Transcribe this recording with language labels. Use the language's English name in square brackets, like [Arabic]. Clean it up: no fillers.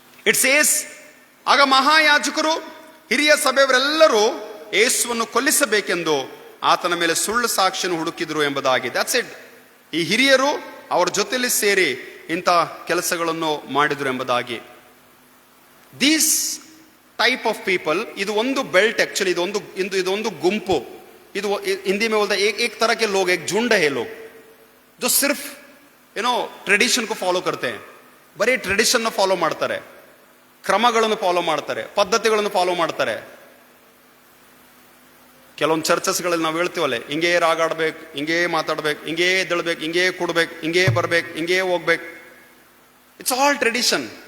[English] it says, [Kannada] ಆಗ ಮಹಾಯಾಜಕರು ಹಿರಿಯ ಸಭೆಯವರೆಲ್ಲರೂ ಯೇಸುವನ್ನು ಕೊಲ್ಲಿಸಬೇಕೆಂದು ಆತನ ಮೇಲೆ ಸುಳ್ಳು ಸಾಕ್ಷಿಯನ್ನು ಹುಡುಕಿದ್ರು ಎಂಬುದಾಗಿ. [English] That's it. [Kannada] ಈ ಹಿರಿಯರು ಅವರ ಜೊತೆಯಲ್ಲಿ ಸೇರಿ ಇಂಥ ಕೆಲಸಗಳನ್ನು ಮಾಡಿದ್ರು ಎಂಬುದಾಗಿ. [English] These type of people. [Kannada] ಇದು ಒಂದು ಬೆಲ್ಟ್ ಆಕ್ಚುಲಿ, ಇದೊಂದು ಗುಂಪು. ಇದು [Hindi] हिंदी में बोलता है एक तरह के लोग, एक झुंड है लोग जो सिर्फ ಟ್ರೆಡಿಷನ್ को ಫಾಲೋ करते हैं. [Kannada] ಬರೀ ಟ್ರೆಡಿಷನ್ ಫಾಲೋ ಮಾಡ್ತಾರೆ, ಕ್ರಮಗಳನ್ನು ಫಾಲೋ ಮಾಡ್ತಾರೆ, ಪದ್ಧತಿಗಳನ್ನು ಫಾಲೋ ಮಾಡ್ತಾರೆ. ಕೆಲವೊಂದು ಚರ್ಚಸ್ಗಳಲ್ಲಿ ನಾವು ಹೇಳ್ತೀವಲ್ಲ, ಹಿಂಗೇ ರಾಗಾಡ್ಬೇಕು, ಹಿಂಗೇ ಮಾತಾಡ್ಬೇಕು, ಹಿಂಗೇ ಎದ್ದೇಳ್ಬೇಕು, ಹಿಂಗೇ ಕೊಡ್ಬೇಕು, ಹಿಂಗೇ ಬರ್ಬೇಕು, ಹಿಂಗೇ ಹೋಗ್ಬೇಕು. [English] It's all tradition.